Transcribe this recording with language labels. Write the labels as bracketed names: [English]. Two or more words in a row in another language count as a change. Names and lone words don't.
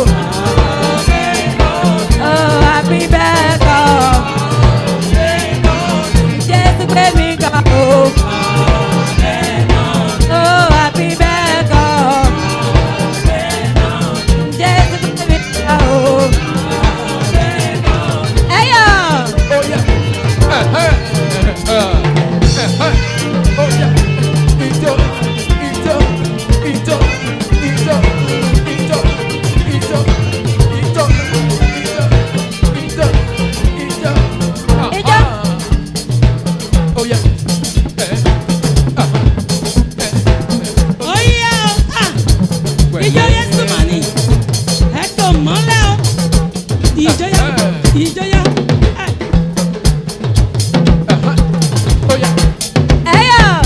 [Yoruba] Oh, àbí bẹ́ẹ̀ kọ́, Jésù gbé mi ga o. Oh, àbí bẹ́ẹ̀ kọ́, Jésù gbé mi ga o. Ẹyọ. [English] Oh yeah. Oh yeah. [Yoruba] Ito. Ijó. [English] Oh yeah. [Yoruba] Oya ìjọ Jésù mà ní ẹ tó mọ́lẹ̀ o ìjọya ìjọya [English] Oh yeah. [Yoruba] Ẹyọ.